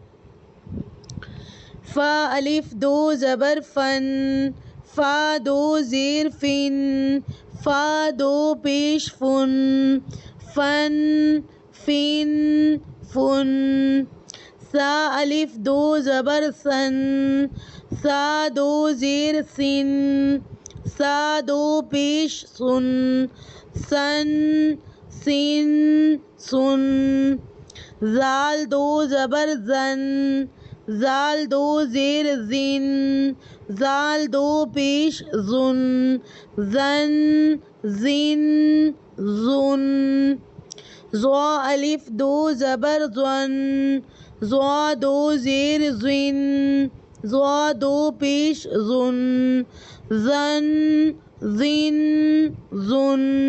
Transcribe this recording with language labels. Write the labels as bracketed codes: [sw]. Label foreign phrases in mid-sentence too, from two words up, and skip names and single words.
[ur] فا الف 2 زبر فن، فا 2 زیر فن، فا 2 پیش فن، فن، فن، فن۔ سا الف 2 زبر سن، سا 2 زیر سن، سا 2 پیش سن، سن، سن، سن۔ زال 2 زبر زن، زال 2 زیر زن، زال 2 پیش زن، زن، زن، زن۔ زوا الف 2 زبر زن، زوا 2 زیر زن، زوا 2 پیش زن، زن، زن، زن۔